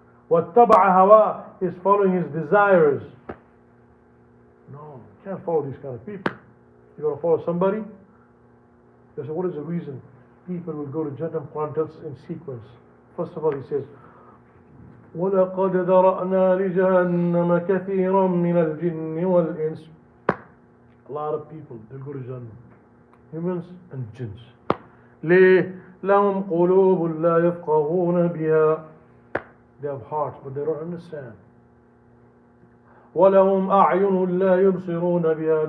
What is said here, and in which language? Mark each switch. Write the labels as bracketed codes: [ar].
[ar] وَاتَّبَعَ هَوَاهُ [en] is following his desires. No, you can't follow these kind of people. You're going to follow somebody? They say, what is the reason people will go to Jannah? Quran tells in sequence. First of all, he says, [ar] وَلَقَدْ ذَرَأْنَا لِجَهَنَّمَ كَثِيرًا مِنَ الْجِنِّ وَالْإِنسِ. [en] A lot of people, they'll go to Jannah. Humans and jinns. [ar] لِهِ لَهُمْ قُلُوبٌ لَا يَفْقَهُونَ بِهَا. [en] They have hearts, but they don't understand. [ar] وَلَهُمْ أَعْيُنٌ لَا يُبْصِرُونَ بِهَا.